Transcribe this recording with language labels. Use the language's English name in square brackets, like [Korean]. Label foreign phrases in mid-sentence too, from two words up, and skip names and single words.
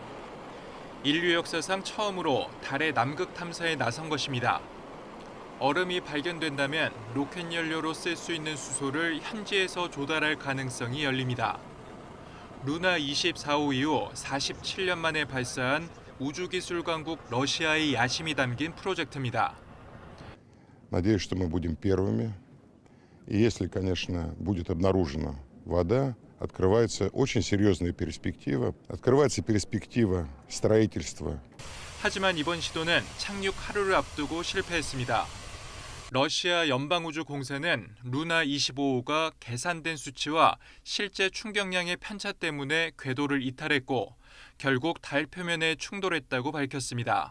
[Korean] 인류 역사상 처음으로 달의 남극 탐사에 나선 것입니다. 얼음이 발견된다면 로켓 연료로 쓸 수 있는 수소를 현지에서 조달할 가능성이 열립니다. 루나 24호 이후 47년 만에 발사한 우주기술 강국 러시아의 야심이 담긴 프로젝트입니다. [Russian] Надеюсь, что мы будем первыми. И если, конечно, будет обнаружена вода, открывается очень серьезная перспектива. Открывается перспектива строительства. [Korean] 하지만 이번 시도는 착륙 하루를 앞두고 실패했습니다. 러시아 연방우주공사는 루나 25호가 계산된 수치와 실제 충격량의 편차 때문에 궤도를 이탈했고 결국 달 표면에 충돌했다고 밝혔습니다.